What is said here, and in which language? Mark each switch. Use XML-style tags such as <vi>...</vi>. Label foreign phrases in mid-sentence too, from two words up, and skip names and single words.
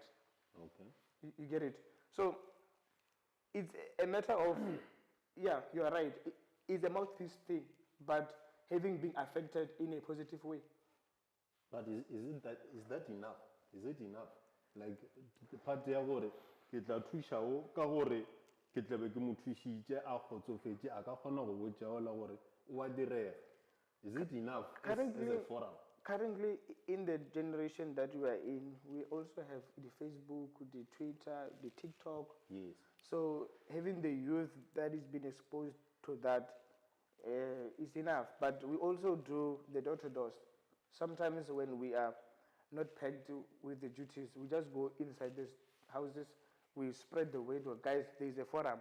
<en>Okay. You get it? So, it's a matter of, yeah, you are right. It's a mouthpiece thing, but having been affected in a positive way. But is that enough? Is it enough? Like the part</en> <tn>ya gore ke tla thusha o ka gore ke tla be ke mo thushitse a khotsofetse a ka khona go botsa ola gore o a direga.</tn> <en>Is it enough as a forum? Currently, in the generation that we are in, we also have the Facebook, the Twitter, the TikTok. Yes. So having the youth that is being exposed to that is enough. But we also do the door-to-doors. Sometimes when we are not pegged with the duties, we just go inside these houses, we spread the word, guys, there is a forum.</en>